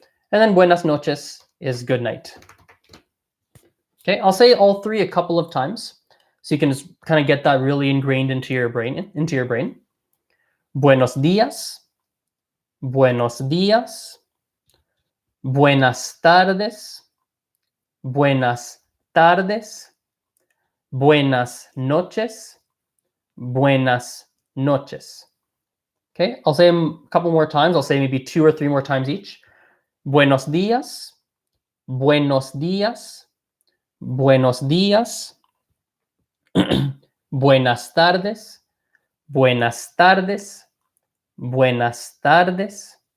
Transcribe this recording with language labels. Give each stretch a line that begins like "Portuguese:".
English: And then
Spanish: buenas noches
English: is good night. Okay, I'll say all three a couple of times so you can just kind of get that really ingrained into your brain.
Spanish: Buenos días, buenos días, buenas tardes, buenas tardes, buenas noches, buenas noches.
English: Okay, I'll say them a couple more times. I'll say maybe 2 or 3 more times each.
Spanish: Buenos días, buenos días, buenos días, buenas tardes, buenas tardes, buenas tardes.